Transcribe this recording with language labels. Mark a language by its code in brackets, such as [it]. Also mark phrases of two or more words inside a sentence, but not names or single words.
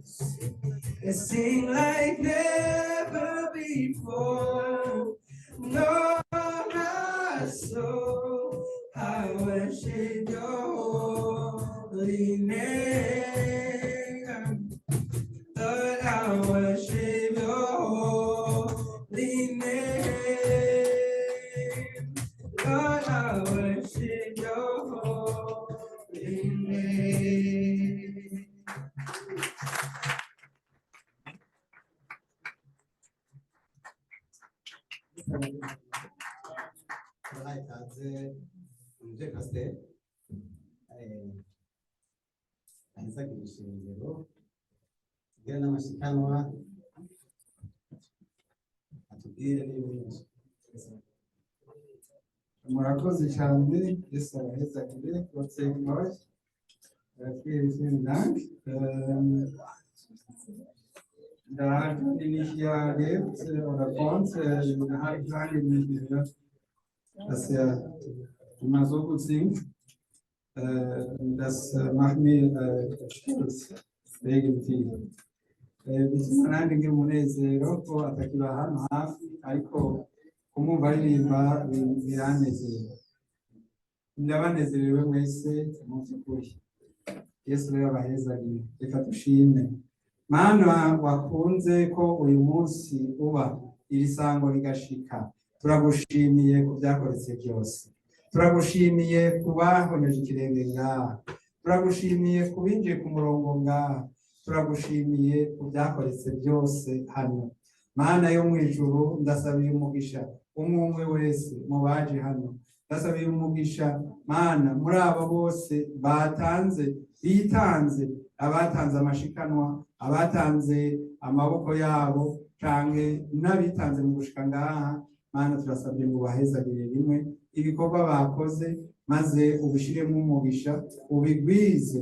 [en] And sing like never before, no, my soul, I worship your holy name. Lord, I worship your holy name. Lord, I worship your holy name. [rw] Bahaye ikaze Muje Pasteur ahizagira ishingiro tugire n'amashikanwa atubwire n'ibindi. Murakoze cyane, Yesu abahezagire, [de] Gott segne euch. Vielen Dank. Da die nicht hier lebt oder wohnt, habe ich lange nicht gehört, dass er immer so gut singt. Das macht mir stolz, irgendwie. [rw] Bituma nanjye ngira umunezero ko atakiba hano hafi, ariko kumwumva aririmba biranezera. Ndabanezerewe mwese mu by'ukuri. Yesu rero abahezagire, reka dushime. [rn] Mana wakunze ko uyu munsi uba iri sango rigashika, turagushimiye ku byakoretse byose, turagushimiye ku bahonyeje ikirenge ngaha, turagushimiye ku binjiye ku murongo ngaha, turagushimiye ku byakoretse byose hano. Mana yo mu ijuru, ndasabiye umugisha umwe wese mu baje hano, ndasabiye umugisha Mana muri aba bose batanze, bitanze, abatanze amashikanwa, abatanze amaboko yabo canke n'abitanze mu gushika ngaha. Mana turasabye ngo bahezagire rimwe ibikorwa bakoze, maze ubishiremo umugisha, ubigwize.